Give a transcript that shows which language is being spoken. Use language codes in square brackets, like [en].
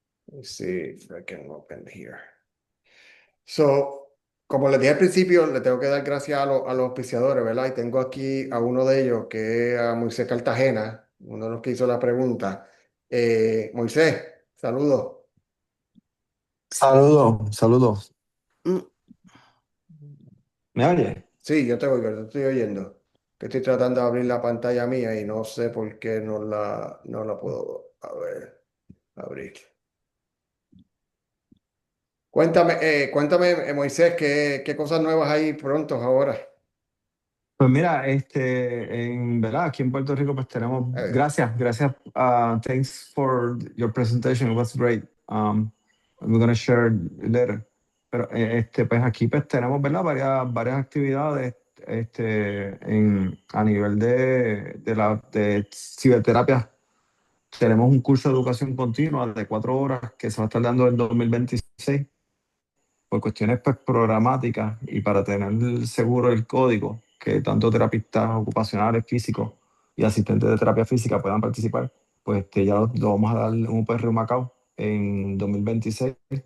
[en] Let's see if I can open here. [es] So, como les dije al principio, le tengo que dar gracias a los auspiciadores, ¿verdad? Y tengo aquí a uno de ellos, que es a Moisés Cartagena, uno de los que hizo la pregunta. Moisés, saludos. Saludos. Mm. ¿Me oye? Sí, yo te oigo, te estoy oyendo. Que estoy tratando de abrir la pantalla mía y no sé por qué no la puedo abrir. Cuéntame, Moisés, ¿qué cosas nuevas hay pronto ahora? Pues mira, en verdad, aquí en Puerto Rico, pues tenemos, gracias, thanks for your presentation, it was great. [en] We're going to share later. [es] Pero pues aquí pues tenemos, ¿verdad? Varias actividades a nivel de ciberterapia. Tenemos un curso de educación continua de 4 horas que se va a estar dando en 2026 por cuestiones pues, programáticas y para tener seguro el código, que tanto terapistas ocupacionales, físicos y asistentes de terapia física puedan participar, pues ya lo vamos a dar en UPR Macao en 2026.